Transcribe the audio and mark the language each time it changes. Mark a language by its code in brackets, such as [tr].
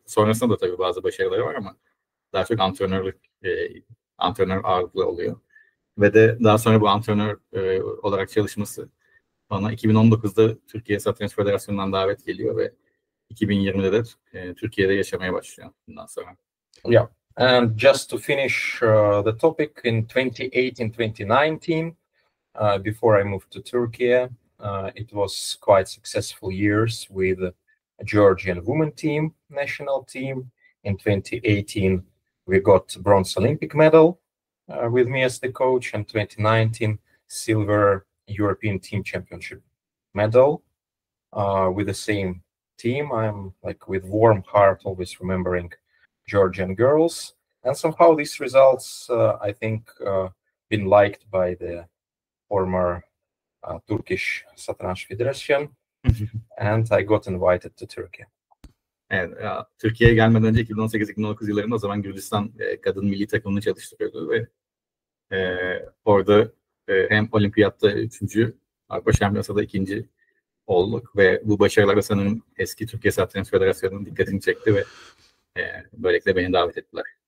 [tr] Sonrasında da tabii bazı başarıları var ama daha çok antrenör ağırlıklı oluyor. Ve de daha sonra bu antrenör olarak çalışması bana 2019'da Türkiye Satranç Federasyonu'ndan davet geliyor ve 2020'de de Türkiye'de yaşamaya başlıyor bundan sonra. [en] Yeah, and just to finish the topic, in 2018-2019, before I moved to Turkey, it was quite successful years with a Georgian women team, national team. In 2018, we got bronze Olympic medal with me as the coach, and 2019 silver European Team Championship medal with the same team. I'm like with warm heart always remembering Georgian girls, and somehow these results I think been liked by the former Turkish Satranç Federation, and I got invited to Turkey. [tr] Evet, Türkiye'ye gelmeden önce 2018-2019 yıllarında o zaman Gürcistan kadın milli takımını çalıştırıyordu ve orada hem olimpiyatta 3. Avrupa Şampiyonası'nda 2. olduk ve bu başarılara sanırım eski Türkiye Satranç Federasyonu'nun dikkatini çekti ve böylelikle beni davet ettiler.